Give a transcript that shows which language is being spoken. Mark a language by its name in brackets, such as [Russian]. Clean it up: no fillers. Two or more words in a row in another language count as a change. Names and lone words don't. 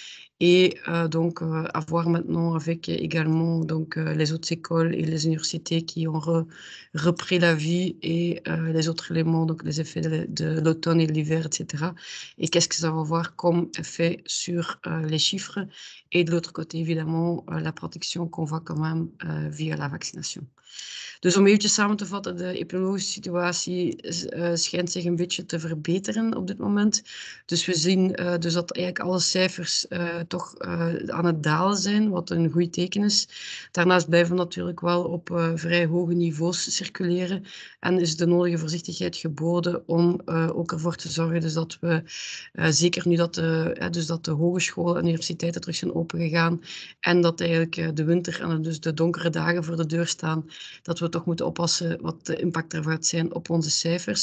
[French] Donc, à voir maintenant avec également donc, les autres écoles et les universités qui ont repris la vie et les autres éléments, donc les effets de l'automne et de l'hiver, etc. Et qu'est-ce que ça va avoir comme effet sur les chiffres. Et de l'autre côté, évidemment, la protection qu'on voit quand même via la vaccination. [Dutch] Dus om eventjes samen te vatten, de epidemiologische situatie schijnt zich een beetje te verbeteren op dit moment. Dus we zien dus dat eigenlijk alle cijfers toch aan het dalen zijn, wat een goed teken is. Daarnaast blijven we natuurlijk wel op vrij hoge niveaus circuleren en is de nodige voorzichtigheid geboden om ook ervoor te zorgen dus dat we, zeker nu dat de hogescholen en universiteiten terug zijn opengegaan en dat eigenlijk de winter en dus de donkere dagen voor de deur staan, dat we toch moeten oppassen wat de impact daarvan gaat zijn op onze cijfers.